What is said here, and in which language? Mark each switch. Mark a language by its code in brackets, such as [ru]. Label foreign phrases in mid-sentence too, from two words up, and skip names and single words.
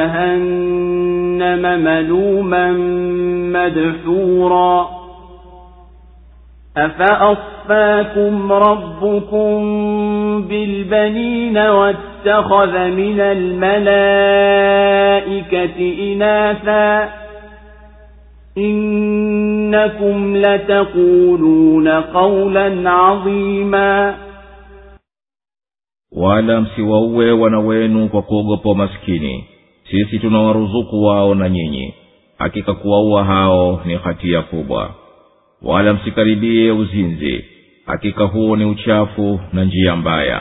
[ar] جهنم ملوما مدحورا أفأصفاكم ربكم بالبنين واتخذ من الملائكة إناثا إنكم لتقولون قولا عظيما [sw] wala msiwauwe wana wenu kwa kuogopa maskini, sisi tunawaruzuku wao na nyinyi, hakika kuwaua hao ni hatia kubwa. Wala msikaribie uzinzi, hakika huo ni uchafu na njia mbaya.